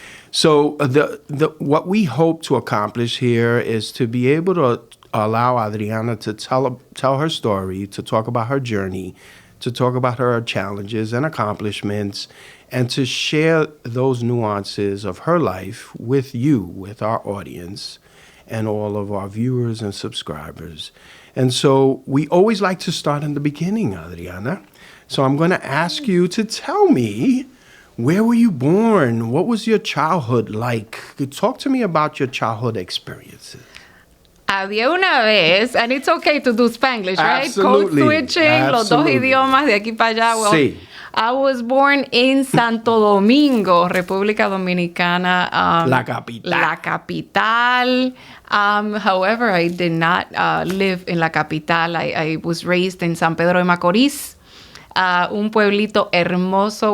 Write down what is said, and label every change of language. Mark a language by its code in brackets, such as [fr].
[en] So what we hope to accomplish here is to be able to allow Adriana to tell her story, to talk about her journey, to talk about her challenges and accomplishments, and to share those nuances of her life with you, with our audience, and all of our viewers and subscribers. And so we always like to start in the beginning, Adriana. So I'm going to ask you to tell me, where were you born? What was your childhood like? Talk to me about your childhood experiences. [es] Había una vez, [en] and it's okay to do Spanglish, right? Absolutely. Code switching, [es] los dos idiomas de aquí para allá. [en] Well, [es] Sí. [en] I was born in Santo Domingo, República Dominicana. [es] La capital. La capital. [en] However, I did not live in La Capital. I was raised in San Pedro de Macorís. [es] Un pueblito hermoso.